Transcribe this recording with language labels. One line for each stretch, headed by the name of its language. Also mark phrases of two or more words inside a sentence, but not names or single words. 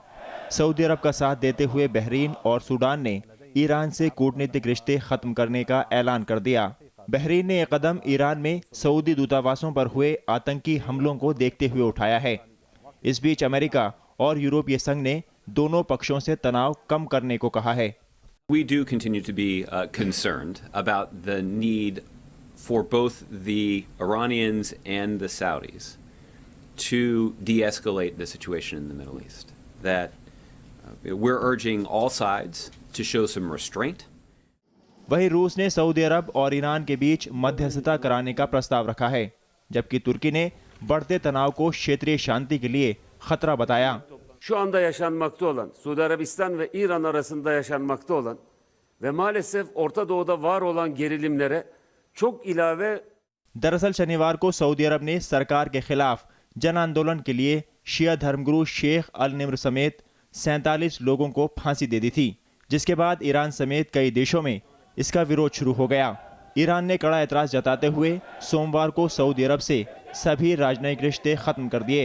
Hindi: सऊदी अरब का साथ देते हुए बहरीन और सूडान ने ईरान से कूटनीतिक रिश्ते खत्म करने का ऐलान कर दिया। बहरीन ने यह कदम ईरान में सऊदी दूतावासों पर हुए आतंकी हमलों को देखते हुए उठाया है। इस बीच अमेरिका और यूरोपीय संघ ने दोनों पक्षों से तनाव कम करने को कहा है।
English: We do continue to be concerned about the need for both the Iranians and the Saudis to de-escalate the situation in the Middle East. That we're urging all sides to show some restraint.
Hindi: वहीं रूस ने सऊदी अरब और ईरान के बीच मध्यस्थता कराने का प्रस्ताव रखा है, जबकि तुर्की ने बढ़ते तनाव को क्षेत्रीय शांति के लिए खतरा बताया।
Turkish: Şu anda yaşanmakta olan Suudi Arabistan ve İran arasında yaşanmakta olan ve maalesef Orta Doğu'da var olan gerilimlere çok ilave।
Hindi: दरअसल शनिवार को सऊदी अरब ने सरकार के खिलाफ जन आंदोलन के लिए शिया धर्मगुरु शेख अल निम्र समेत 47 लोगों को फांसी दे दी थी, जिसके बाद ईरान समेत कई देशों में इसका विरोध शुरू हो गया। ईरान ने कड़ा एतराज जताते हुए सोमवार को सऊदी अरब से सभी राजनयिक रिश्ते खत्म कर दिए।